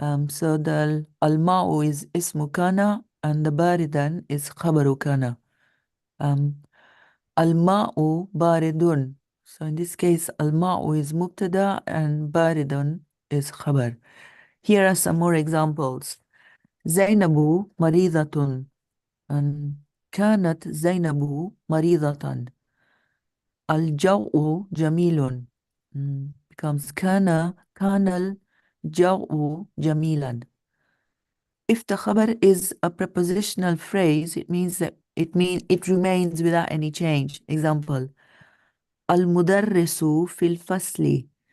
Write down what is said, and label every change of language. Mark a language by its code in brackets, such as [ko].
[en] So the al-ma'u is ismu kana and the baridan is khabaru kana. [ar] Al-ma'u baridun. [en] So in this case, al-ma'u is mubtada and baridun is khabar. Here are some more examples. [ar] Zainabu maridatun. [en] And [ar] كانت زينب مريضة. الجو جميل. [en] Becomes [ar] كان الجو جميلا. [en] If the khabar is a prepositional phrase, it means that it remains without any change. Example, [ar] المدرس في الفصل.